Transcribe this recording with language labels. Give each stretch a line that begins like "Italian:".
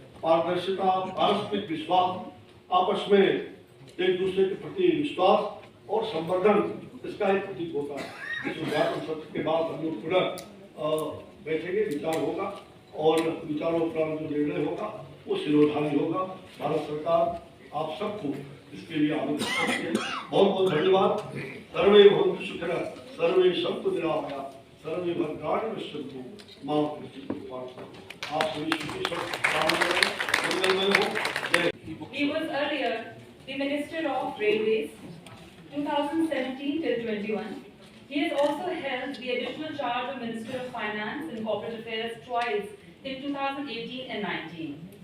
Hindi: पारदर्शिता, पारस्परिक विश्वास, आपस में एक दूसरे के प्रति विश्वास और संवर्धन, इसका एक प्रतीक होता है। इस उद्घाटन सत्र के बाद हम लोग पुनः बैठेंगे, विचार होगा और विचारों उपरांत जो निर्णय होगा वो शिरोधार्य होगा। भारत सरकार आप सबको इसके लिए आवेदन करती है। बहुत बहुत धन्यवाद।
Sanskrit: सर्वे भवन्तु सुखिनः, सर्वे सन्तु निरामया, सर्वे भद्राणि पश्यन्तु मां कश्चित्।
Hindi: आप सभी सुखी मंगलमय हो। जय।
English: He was earlier the Minister of Railways 2017 till 21. He has also held the additional charge of Minister of Finance and Corporate Affairs twice in 2018 and 19.